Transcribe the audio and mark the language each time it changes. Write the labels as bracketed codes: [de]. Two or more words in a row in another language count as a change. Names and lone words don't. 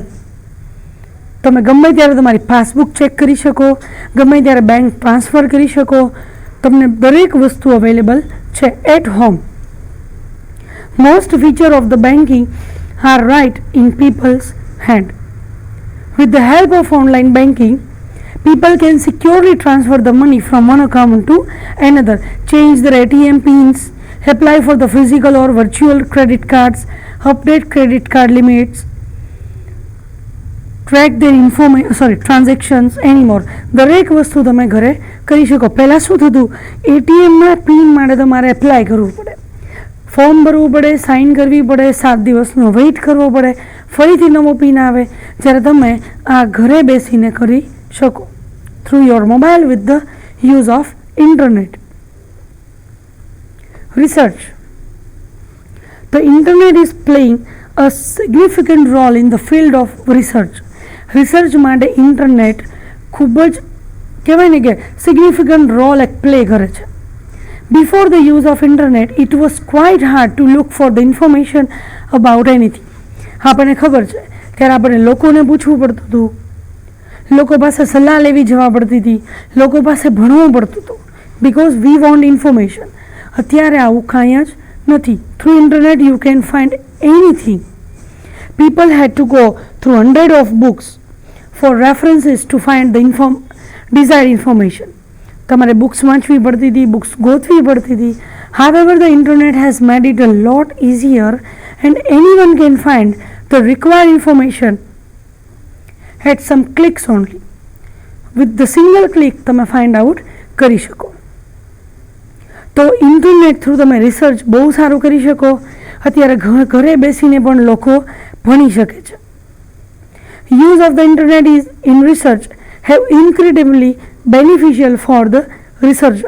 [gu] તમે ગમે ત્યારે તમારી પાસબુક ચેક કરી શકો, ગમે ત્યારે બેંક ટ્રાન્સફર કરી શકો, તમને દરેક વસ્તુ અવેલેબલ છે [en] at home. most feature of the banking are right in people's hand. With the help of online banking, people can securely transfer the money from one account to another, change their ATM pins, apply for the physical or virtual credit cards, update credit card limits, track their transactions anymore. [gu] દરેક વસ્તુ તમે ઘરે કરી શકો. પહેલાં શું થતું, એટીએમના પિન માટે તમારે એપ્લાય કરવું પડે, ફોર્મ ભરવું પડે, સાઇન કરવી પડે, 7 દિવસનો વેઇટ કરવો પડે, ફરીથી નવો પિન આવે. જ્યારે તમે આ ઘરે બેસીને કરી શકો [en] through your mobile with the use of internet. Research. The internet is playing a significant role in the field of research. [gu] રિસર્ચ માટે ઇન્ટરનેટ ખૂબ જ કહેવાય ને કે [en] significant role [gu] એક પ્લે કરે છે. [en] before the use of internet it was quite hard to look for the information about anything. [gu] આપણને ખબર છે ત્યારે આપણે લોકોને પૂછવું પડતું હતું, લોકો પાસે સલાહ લેવી જવા પડતી હતી, લોકો પાસે ભણવું પડતું હતું, [en] because we want information. [gu] અત્યારે આવું કાંઈ જ નથી. [en] through internet you can find anything. People had to go through hundreds of books for references to find the desired information. [gu] તમારે બુક્સ વાંચવી પડતી હતી, બુક્સ ગોતવી પડતી હતી. [en] However, the internet has made it a lot easier and anyone can find the required information at some clicks only. With the single click તમે find out [gu] કરી શકો. તો ઇન્ટરનેટ થ્રુ તમે રિસર્ચ બહુ સારું કરી શકો. અત્યારે ઘરે બેસીને પણ લોકો ભણી શકે છે. [en] use of the internet is in research have incredibly beneficial for the researcher.